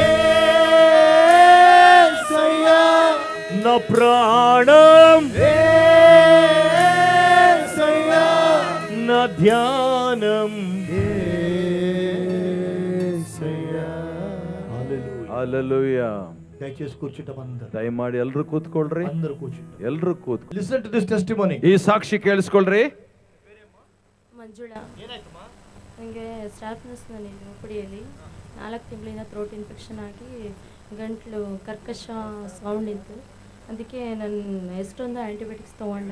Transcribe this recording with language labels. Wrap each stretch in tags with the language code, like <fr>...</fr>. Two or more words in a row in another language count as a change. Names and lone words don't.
<te>యేసయ్యా నా ప్రాణం యేసయ్యా నా ధ్యానం. యేసయ్యా హల్లెలూయా. దయచేసి కూర్చుంటాం అందరు,</te> <kn>ದಯಮಾಡಿ ಎಲ್ರು ಕೂತ್ಕೊಳ್ರಿ,</kn> <te>అందరు కూర్చుంటాం.</te> <kn>ಎಲ್ರು ಕೂತ್ಕೊ.</kn> <en>listen to this testimony.</en> <kn>ಈ ಸಾಕ್ಷಿ ಕೇಳಿಸ್ಕೊಳ್ರಿ. ಮಂಜುಳಾ, ನನಗೆ ಸ್ಟಾಫ್ನೆಸ್ ನನಗೆ ಉಪಡಿಯಲ್ಲಿ 4 ತಿಂಗಳಿಂದ</kn> <en>throat infection</en> <kn>ಆಗಿ ಗಂಟ್ಲು ಕರ್ಕಶ ಸೌಂಡ್ ಇತ್ತು. ಅದಕ್ಕೆ ನಾನು ಎಷ್ಟೊಂದು ಆ್ಯಂಟಿಬಯೋಟಿಕ್ಸ್ ತೊಗೊಂಡೆ.</kn>